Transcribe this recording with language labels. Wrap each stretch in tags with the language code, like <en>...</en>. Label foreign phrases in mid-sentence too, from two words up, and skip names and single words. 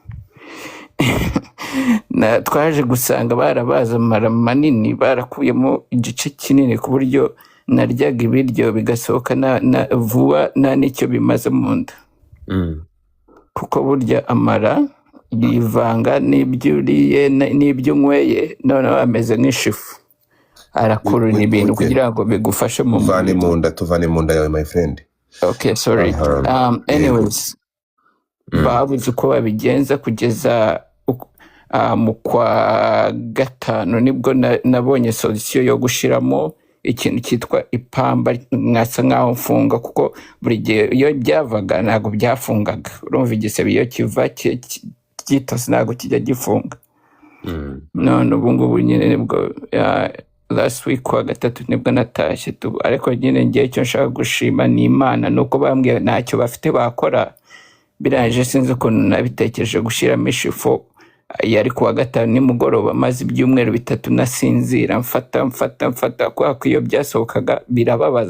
<rw>Twaje gusanga barabaza amara manini, barakuyemo igice kinini ku buryo naryaga ibiryo bigasohoka vuba nta n'icyo bimaze mu nda. Kuko burya amara yivanga n'ibyo uriye n'ibyo unyweye, noneho ameze nk'ishifu, arakurura ibintu kugira ngo bigufashe mu tuvane mu nda yawe,</rw> <en>my friend. Okay, sorry.</en> <rw>Anyways, babuze uko babigenza kugeza mu kwa gatanu nibwo nabonye solution yo gushiramo ikintu cyitwa ipamba, nkasa nkaho mfunga, kuko buri gihe iyo byavaga ntabwo byafungaga. Urumva igisebe iyo kiva kitose ntabwo kijya gifunga. None ubu ngubu nyine nibwo</rw> <en>last week</en> <rw>kwa gatatu nibwo natashye tu, ariko nyine ngiye icyo nshaka gushima ni Imana, nuko bambwiye ntacyo bafite bakora. Birangije sinzi ukuntu nabitekereje gushyiramo ishifo. Yari kuwa gatanu nimugoroba, maze ibyumweru 3 nasinzira, mfata kwa iyo byasohokaga birababaza.</rw>